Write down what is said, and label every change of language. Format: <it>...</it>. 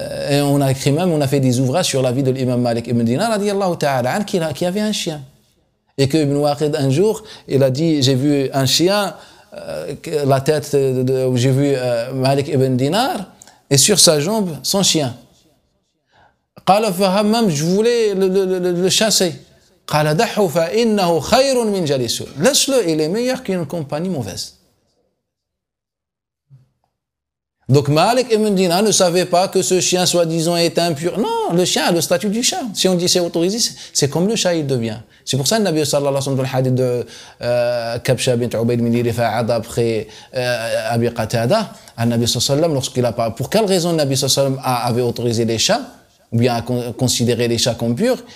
<fr>Et on a fait des ouvrages sur la vie de l'imam Malik ibn Dinar radiyallahu ta'ala an, qui avait un chien. Et que Ibn Waqid un jour, il a dit, j'ai vu un chien, la tête j'ai vu Malik ibn Dinar, et sur sa jambe, son chien.</fr> <ar>قال فهمم,</ar> <fr>je voulais le chasser.</fr> <ar>قال دعه فإنه خير من جليسه.</ar> <fr>Laisse-le, il est meilleur qu'une compagnie mauvaise. Donc Malik ibn Dinar ne savait pas que ce chien soi-disant est impur. Non, le chien a le statut du chat. Si on dit c'est autorisé, c'est comme le chat il devient. C'est pour ça que le Nabi sallallahu alayhi wa sallam dans le hadith de Kabsha bint Ubayd bin Rifa'a d'après Abi Qatada, le Nabi sallallahu alayhi wa sallam, pour quelle raison le Nabi sallallahu alayhi wa sallam avait autorisé les chats, ou bien a considéré les chats comme purs?</fr>